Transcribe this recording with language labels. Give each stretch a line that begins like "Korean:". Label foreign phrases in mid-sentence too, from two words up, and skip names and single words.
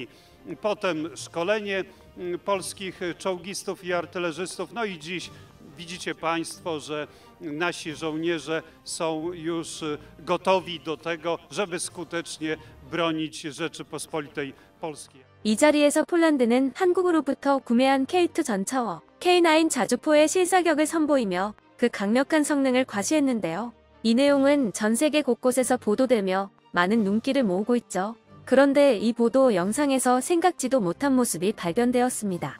Polish: Potem szkolenie polskich czołgistów i artylerzystów. No i dziś widzicie Państwo, że nasi żołnierze są już gotowi do tego, żeby skutecznie bronić Rzeczypospolitej Polskiej.
Korean: 이 자리에서 폴란드는 한국으로부터 구매한 K2 전차워 K9 자주포의 실사격을 선보이며 그 강력한 성능을 과시했는데요. 이 내용은 전 세계 곳곳에서 보도되며 많은 눈길을 모으고 있죠. 그런데 이 보도 영상에서 생각지도 못한 모습이 발견되었습니다.